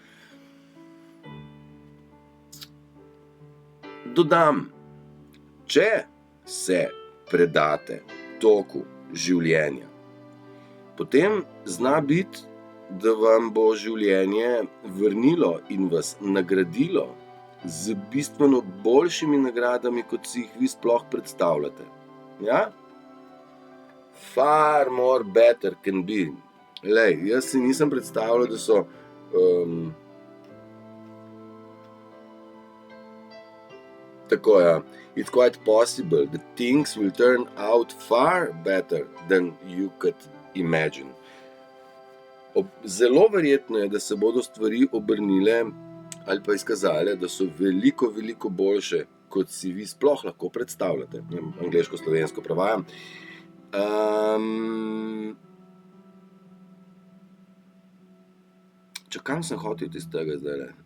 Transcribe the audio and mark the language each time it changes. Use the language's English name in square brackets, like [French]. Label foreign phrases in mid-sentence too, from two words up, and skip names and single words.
[Slovenian] Dodam, če se predate toku življenja, potem zna biti, da vam bo življenje vrnilo in vas nagradilo z bistveno boljšimi nagradami, kot si jih vi sploh predstavljate. Ja? [English] Far more better can be. [Slovenian] Lej, jaz si nisem predstavljal, da so tako, ja. [English] It's quite possible that things will turn out far better than you could imagine. [Slovenian] Zelo verjetno je, da se bodo stvari obrnile ali pa izkazale, da so veliko, veliko boljše, kot si vi sploh lahko predstavljate. Angleško-slovensko prevajam. Kam sem hotel iz tega zdajle?